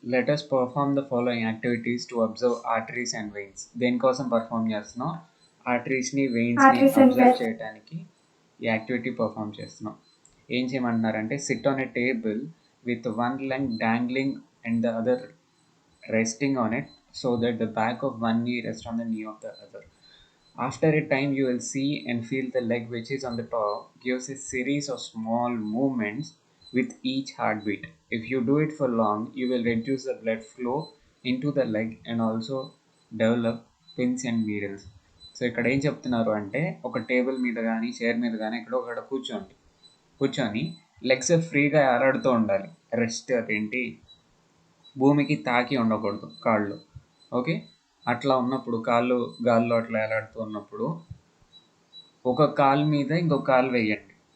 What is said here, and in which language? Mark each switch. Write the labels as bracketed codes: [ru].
[en] Let us perform the following activities to observe arteries and veins. [te] దేనికోసం perform చేస్తున్నాం? ఆర్టరీస్ని వెయిన్స్ని [en] Arteries and observe veins. [te] చేయడానికి ఈ activity perform చేస్తున్నాం. [en] ఏం చేయమంటున్నారంటే sit on a table with one leg dangling and the other resting on it so that the back of one knee rests on the knee of the other. After a time, you will see and feel the leg which is on the top gives a series of small movements with each heartbeat. If you do it for long, you will reduce the blood flow into the leg and also develop pins and needles. [te] So ఇక్కడ ఏం చెప్తున్నారు అంటే ఒక table మీద కానీ chair మీద కానీ ఇక్కడ ఒకటి కూర్చొని లెగ్స్ ఫ్రీగా ఏలాడుతూ ఉండాలి. రెస్ట్ ఏంటి భూమికి తాకి ఉండకూడదు కాళ్ళు. ఓకే, అట్లా ఉన్నప్పుడు కాళ్ళు గాల్లో అట్లా ఏలాడుతూ ఉన్నప్పుడు ఒక కాలు మీద ఇంకొక కాలు వేయండి.